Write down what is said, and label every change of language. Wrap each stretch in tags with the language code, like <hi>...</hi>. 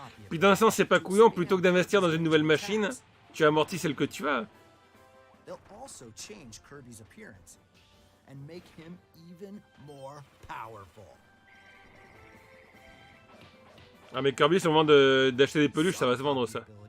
<fr>Puis dans un sens, c'est pas couillon, plutôt que d'investir dans une nouvelle machine, tu amortis celle que tu as.</fr> <en>They'll also change Kirby's appearance and make him even more powerful.</en> <fr>Ah mais Kirby, c'est le moment d'acheter des peluches, ça va se vendre ça.</fr>